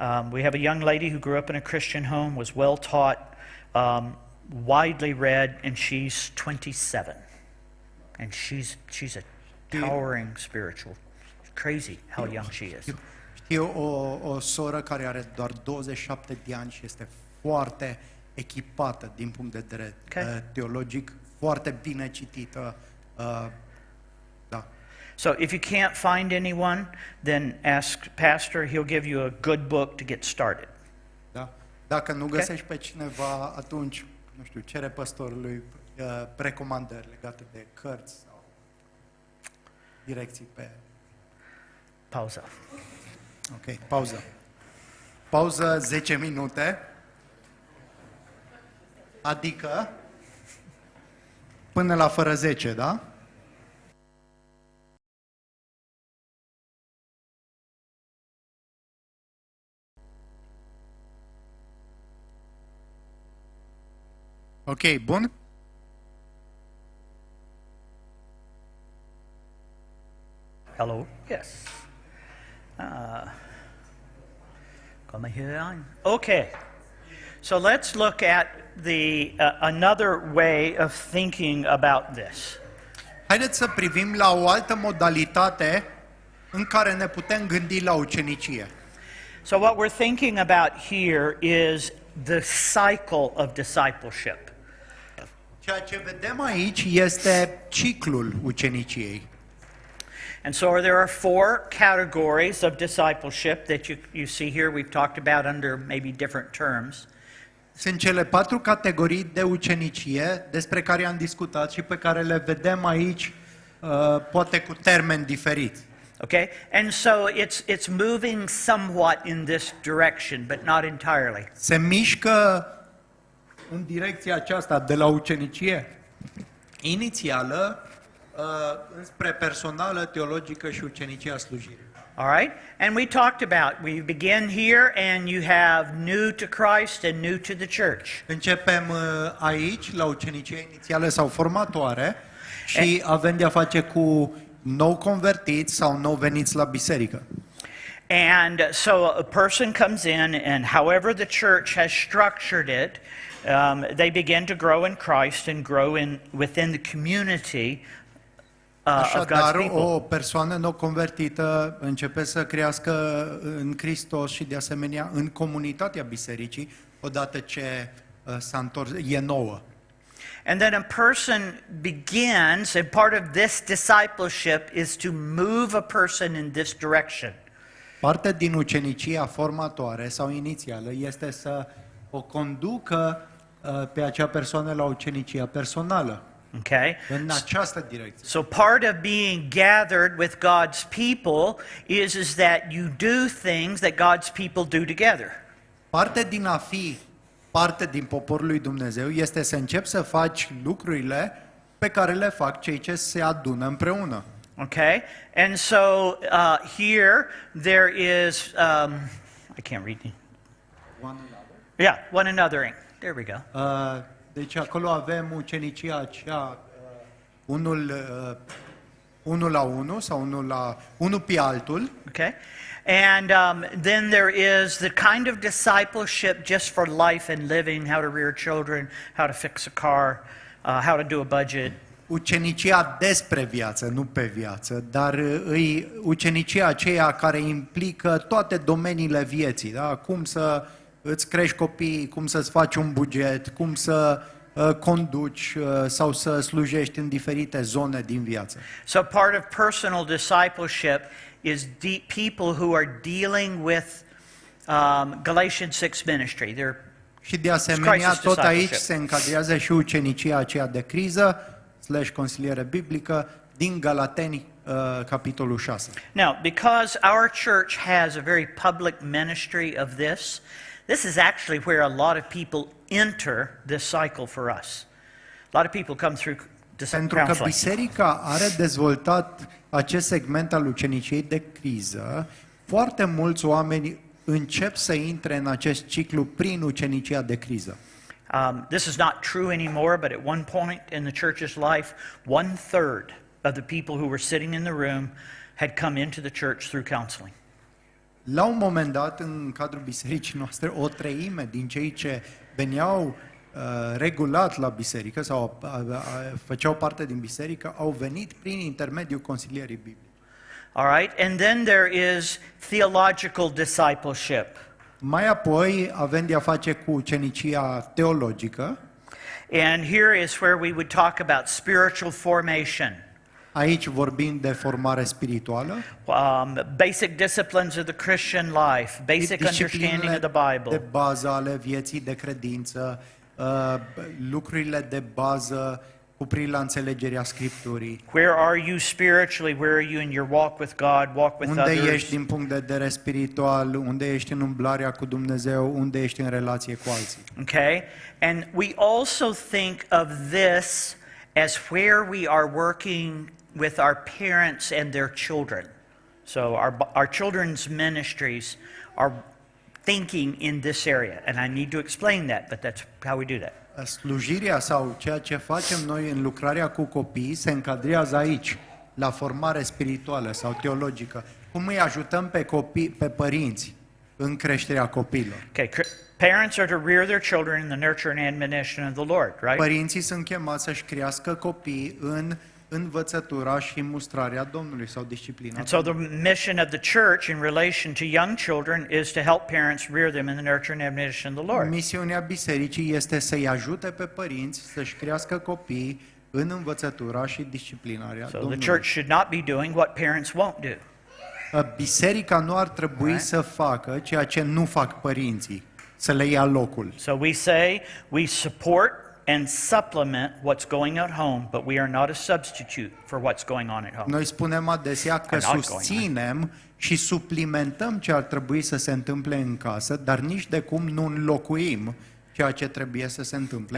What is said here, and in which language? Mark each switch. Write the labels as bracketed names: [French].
[English] We have a young lady who grew up in a Christian home, was well taught, widely read, and she's 27. And she's a towering spiritual. Crazy how young she is. [Romanian] Știu o soră care are doar 27 de ani și este foarte echipată din punct de vedere teologic, foarte bine citită. Da. [English] So if you can't find anyone, then ask Pastor. He'll give you a good book to get started. [Romanian] Da? Dacă nu găsești pe cineva, atunci, nu știu, cere păstorului recomandări legate de cărți sau direcții pe... Pauză. Ok, pauză. Pauză 10 minute. Adică până la fără 10, da? Ok, bun? [English] Hello. Yes. Come here. Okay. So let's look at the another way of thinking about this. [Romanian] Haideți să privim la o altă modalitate în care ne putem gândi la ucenicie. [English] So what we're thinking about here is the cycle of discipleship. [Romanian] Ceea ce vedem aici este ciclul uceniciei. [English] And so there are 4 categories of discipleship that you see here. We've talked about under maybe different terms. [Romanian] Sunt cele 4 categorii de ucenicie despre care am discutat și pe care le vedem aici, poate cu termeni diferiți. [English] Okay? And so it's moving somewhat in this direction, but not entirely. [Romanian] Se mișcă în direcția aceasta de la ucenicie inițială înspre personală, teologică și ucenicia slujirii. [English] All right? And we talked about, we begin here and you have new to Christ and new to the church. [Romanian] Începem aici, la ucenicia inițială sau formatoare și avem de-a face cu nou convertiți sau nou veniți la biserică. [English] And so a person comes in and however the church has structured it, they begin to grow in Christ and grow within the community of God's [Romanian] Așadar, [English] people. [Romanian] o persoană nou convertită începe să crească în Hristos și de asemenea în comunitatea bisericii, odată ce s-a întors, e nouă. [English] And then a person begins, and part of this discipleship is to move a person in this direction. [Romanian] Parte din ucenicia formatoare sau inițială este să o conducă pe acea persoană la ucenicia personală. [English] Okay? [Romanian] În această direcție. [English] So part of being gathered with God's people is that you do things that God's people do together. [Romanian] Parte din a fi parte din poporul lui Dumnezeu este să începi să faci lucrurile pe care le fac cei ce se adună împreună. [English] Okay? And so here there is, I can't read it. Yeah, one anothering. There we go. [Romanian] Deci acolo avem ucenicia aceea, unul la unul sau unul pe altul. [English] Okay? And then there is the kind of discipleship just for life and living, how to rear children, how to fix a car, how to do a budget. [Romanian] Ucenicia despre viață, nu pe viață, dar îi ucenicia aceea care implică toate domeniile vieții, da? Cum să îți crești copiii, cum să-ți faci un buget, cum să conduci sau să slujești în diferite zone din viață. [English] So part of personal discipleship is people who are dealing with Galatians 6 ministry. They're [Romanian] Și de asemenea, tot aici se încadrează și ucenicia aceea de criză, consiliere biblică, din Galateni, capitolul 6. [English] Now, because our church has a very public ministry of this is actually where a lot of people enter this cycle for us. A lot of people come through [Romanian] Pentru că [English] counseling. [Romanian] biserica are dezvoltat acest segment al uceniciei de criză, foarte mulți oameni încep să intre în acest ciclu prin ucenicia de criză. [English] This is not true anymore, but at one point in the church's life, 1/3 of the people who were sitting in the room had come into the church through counseling. [Romanian] La un moment dat, în cadrul bisericii noastre, o treime din cei ce veneau regulat la biserică sau făceau parte din biserică au venit prin intermediul consilierii biblice. [English] All right, and then there is theological discipleship. [Romanian] Mai apoi avem de-a face cu ucenicia teologică. [English] And here is where we would talk about spiritual formation. [Romanian] Aici vorbim de formare spirituală. [English] Basic disciplines of the Christian life, basic understanding of the [Romanian] de [English] Bible. [Romanian] bază ale vieții de credință, lucrurile de bază cu privire la înțelegerea Scripturii. [English] Where are you spiritually? Where are you in your walk with God, walk with [Romanian] Unde [English] others? [Romanian] ești din punct de vedere spiritual, unde ești în umblarea cu Dumnezeu, unde ești în relație cu alții. [English] Okay? And we also think of this as where we are working with our parents and their children. So our children's ministries are thinking in this area. And I need to explain that, but that's how we do that. [Romanian] Slujirea sau ceea ce facem noi în lucrarea cu copii se încadrează aici, la formare spirituală sau teologică. Cum îi ajutăm pe copii, pe părinți în creșterea copiilor? [English] Okay, parents are to rear their children in the nurture and admonition of the Lord, right? [Romanian] Părinții sunt chemați să-și crească copii în învățătura și mustrarea Domnului sau disciplina. [English] And so the mission of the church in relation to young children is to help parents rear them in the nurture and admonition of the Lord. [Romanian] Misiunea bisericii este să-i ajute pe părinți să-și crească copiii în învățătura și disciplinarea [English] So the [Romanian] Domnului. [English] church should not be doing what parents won't do. [Romanian] Biserica nu ar trebui să facă ceea ce nu fac părinții, să le ia locul. [English] So we say we support and supplement what's going on at home, but we are not a substitute for what's going on at home. [Romanian] Noi spunem adesea că [English] Not going on. [Romanian] susținem și suplimentăm ce ar trebui să se întâmple în casă, dar nici de cum nu înlocuim ceea ce trebuie să se întâmple